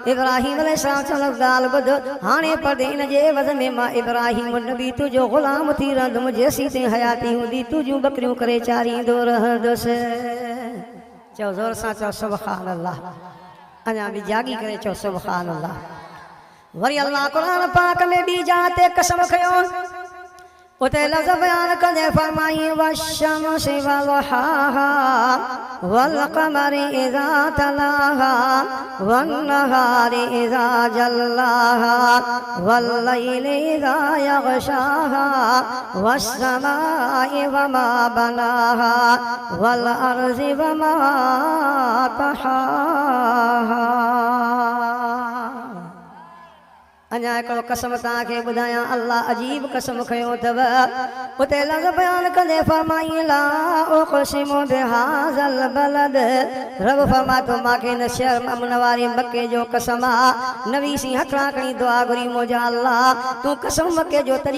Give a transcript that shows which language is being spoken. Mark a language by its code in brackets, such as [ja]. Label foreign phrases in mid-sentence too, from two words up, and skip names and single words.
[sd] इब्राहीम अलैहिस्सलाम चवण ॻाल्हि ॿुध, हाणे पढ़ इन जे एवज़ में मां इब्राहीम नबी तुंहिंजो ग़ुलाम थी रहंदुमि, जेसीं ताईं हयाती हूंदी तुंहिंजूं बकरियूं करे चारींदो रहंदुसि। चओ ज़ोर सां चओ [ar] سبحان الله, [sd] अञा बि जागी करे चओ [ar] سبحان الله. [sd] वरी अल्लाह क़ुरान पाक में ॿी जाते कसम खयो, उते लफ़्ज़ बयान कंदे फरमाई [ar] والشمس وضحاها والقمر إذا تلاها والنهار إذا جلاها والليل إذا يغشاها والسماء وما بناها والأرض وما طحاها. [sd] अञा हिकिड़ो कसम तव्हांखे ॿुधायां अल्लाह अजीब कसम खयो अथव उते लफ़्ज़ बयान कंदे फरमाई [ar] لا أقسم بهذا البلد [sd] रब फरमा तो मांखे न शहर अमन वारे मके जो कसम आहे नवीसी हथड़ा खणी दुआ घुरी मुंहिंजा अल्लाह तूं कसम मके जो तरी